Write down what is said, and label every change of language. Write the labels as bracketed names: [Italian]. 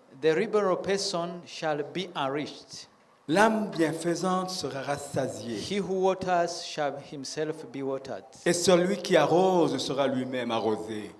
[English] the liberal person shall be enriched, [French] l'âme bienfaisante sera rassasiée, [English] he who waters shall himself be watered. [French] et celui qui arrose sera lui-même arrosé.